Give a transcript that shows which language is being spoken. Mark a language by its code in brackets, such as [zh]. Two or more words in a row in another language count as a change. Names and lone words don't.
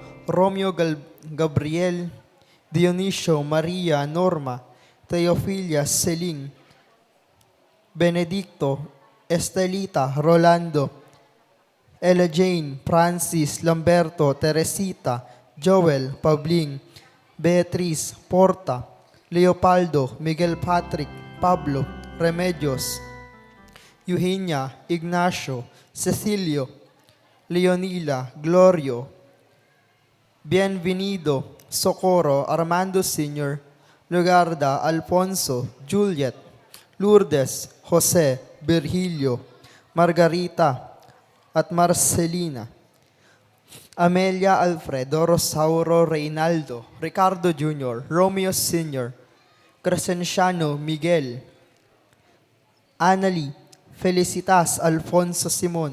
[tl] Romeo Gabriel, Dionisio, Maria, Norma, Teofilia, Celine, Benedicto, Estelita, Rolando, Ella Jane, Francis, Lamberto, Teresita, Joel, Pabling, Beatriz, Porta, Leopoldo, Miguel Patrick, Pablo, Remedios, Eugenia, Ignacio, Cecilio, Leonila, Glorio, Bienvenido, Socorro, Armando Sr., Lugarda, Alfonso, Juliet, Lourdes, Jose, Virgilio, Margarita, at Marcelina. Amelia Alfredo, Rosauro Reynaldo, Ricardo Jr., Romeo Sr., Crescenciano Miguel, Annalie, Felicitas Alfonso Simon.